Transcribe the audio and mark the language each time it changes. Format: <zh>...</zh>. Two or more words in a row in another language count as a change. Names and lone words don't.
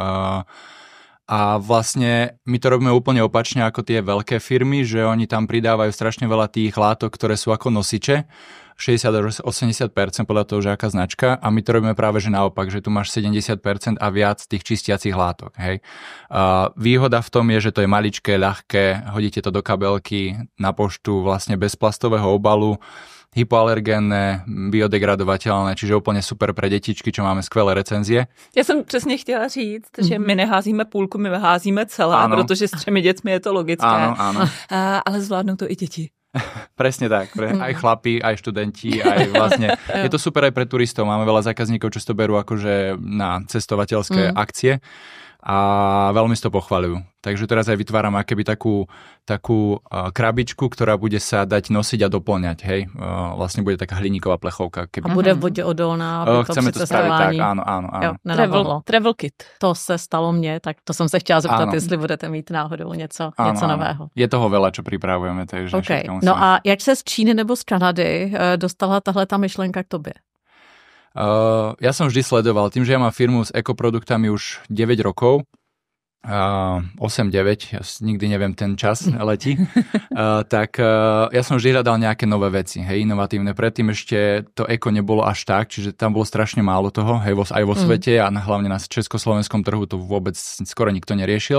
<sk>A vlastne my to robíme úplne opačne ako tie veľké firmy, že oni tam pridávajú strašne veľa tých látok, ktoré sú ako nosiče, 60-80% podľa toho, že aká značka, a my to robíme práve že naopak, že tu máš 70% a viac tých čistiacich látok. Hej. Výhoda v tom je, že to je maličké, ľahké, hodíte to do kabelky na poštu vlastne bez plastového obalu, hypoalergénne, biodegradovateľné, čiže úplne super pre detičky, čo máme skvelé recenzie.</sk> <cs>Já jsem přesně chtěla říct, že my neházíme půlku, my házíme celé, protože s 3 dětmi je to logické.</cs> <sk>Áno.</sk> <cs>Ale zvládnou to i děti.</cs> <sk>Presne tak, aj chlapi, aj študenti, aj vlastne. Je to super aj pre turistov, máme veľa zákazníkov, čo to berú akože na cestovateľské akcie a veľmi si to pochvaľujú. Takže teraz aj vytváram akéby takú krabičku, ktorá bude sa dať nosiť a doplňať, hej. Vlastne bude taká hliníková plechovka. Keby. A bude vodeodolná. Chceme to spraviť tak, áno.</sk> <en>Travel kit.</en> <cs>To se stalo mně, tak to jsem se chtěla zeptat, jestli budete mít náhodou něco nového.</cs> <sk>Je toho veľa, čo pripravujeme, takže okay.</sk> <cs>No a jak se z Číny nebo z Kanady dostala tahle ta myšlenka k tobě?</cs> <sk>Ja som vždy sledoval, tým, že ja mám firmu s ekoproduktami už 9 rokov, 8-9, ja nikdy neviem, ten čas letí, tak ja som vždy hľadal nejaké nové veci, hej, inovatívne. Predtým ešte to eko nebolo až tak, čiže tam bolo strašne málo toho, hej, aj vo svete a hlavne na československom trhu to vôbec skoro nikto neriešil.</sk>